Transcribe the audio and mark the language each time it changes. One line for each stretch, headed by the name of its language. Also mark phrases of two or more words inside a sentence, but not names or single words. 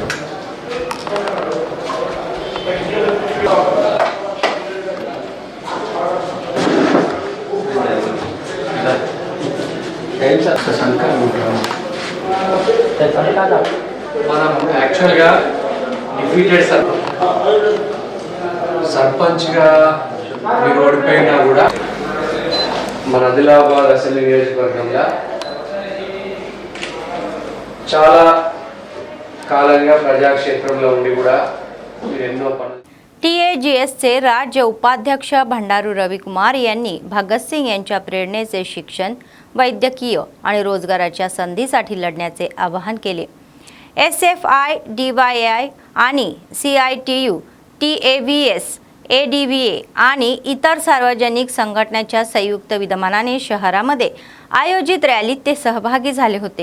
Telugu: మనం
English: actuallyగా defeated
Telugu: సర్పంచ్గా మీరు ఓడిపోయినా కూడా మన ఆదిలాబాద్ అసెంబ్లీ నియోజకవర్గంలో చాలా కాలంగా ప్రజాక్షేత్రంలో ఉండి కూడా మీరు ఎన్నో పనులు.
Marathi: TAGSचे राज्य उपाध्यक्ष भंडारू रविकुमार यांनी भगतसिंग यांच्या प्रेरणेचे शिक्षण, वैद्यकीय आणि रोजगाराच्या संधीसाठी लढण्याचे आवाहन केले. SFI, DYI आणि CITU, TAVS, ADVA आणि इतर सार्वजनिक संघटनांच्या संयुक्त विद्यमानाने शहरामध्ये आयोजित रॅलीत ते सहभागी झाले होते.